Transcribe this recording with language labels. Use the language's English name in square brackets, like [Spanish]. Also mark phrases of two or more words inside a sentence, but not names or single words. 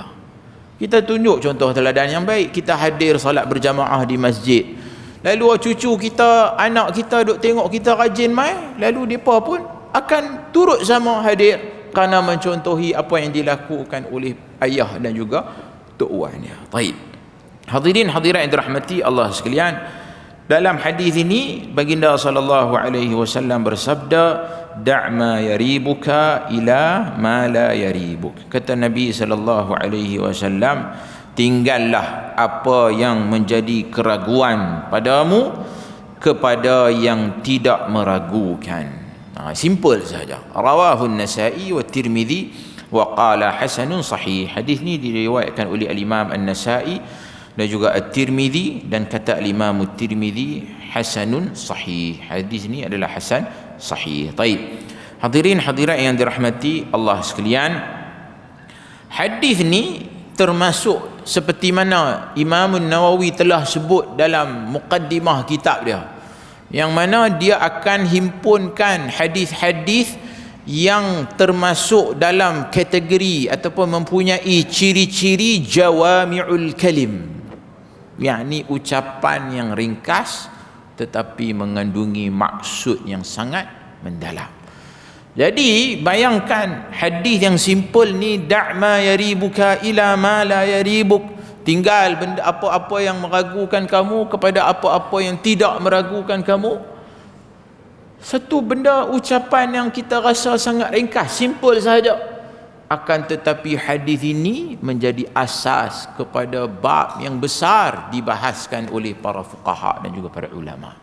[Malay] Kita tunjuk contoh teladan yang baik, kita hadir salat berjamaah di masjid, lalu cucu kita, anak kita duk tengok kita rajin mai, lalu depa pun akan turut sama hadir kerana mencontohi apa yang dilakukan oleh ayah dan juga tok uannya. Baik. Hadirin hadirat yang dirahmati Allah sekalian, dalam hadis ini baginda [Arabic] sallallahu alaihi wasallam [Malay] bersabda, [Arabic] da' ma yaribuka ila ma la yaribuk. [Malay] Kata Nabi [Arabic] sallallahu alaihi wasallam, [Malay] tinggallah apa yang menjadi keraguan padamu kepada yang tidak meragukan. Simple saja. [Arabic] Rawahu An-Nasa'i wa Tirmizi wa qala hasanun sahih. [Malay] Hadis ni diriwayatkan oleh Al-Imam An-Nasa'i dan juga At-Tirmizi, dan kata Al-Imam At-Tirmizi [Arabic] hasanun sahih. [Malay] Hadis ni adalah [Arabic] hasan sahih. [Malay] Baik. Hadirin hadirat yang dirahmati Allah sekalian, hadis ni termasuk seperti mana Imam Nawawi telah sebut dalam muqaddimah kitab dia, yang mana dia akan himpunkan hadis-hadis yang termasuk dalam kategori ataupun mempunyai ciri-ciri [Arabic] jawami'ul kalim, [Malay] yakni ucapan yang ringkas tetapi mengandungi maksud yang sangat mendalam. Jadi bayangkan hadis yang simple ni, [Arabic] da' ma yaribuka ila ma la yaribuk, [Malay] tinggal benda apa-apa yang meragukan kamu kepada apa-apa yang tidak meragukan kamu. Satu benda, ucapan yang kita rasa sangat ringkas, simple sahaja, akan tetapi hadis ini menjadi asas kepada bab yang besar dibahaskan oleh para fuqaha dan juga para ulama.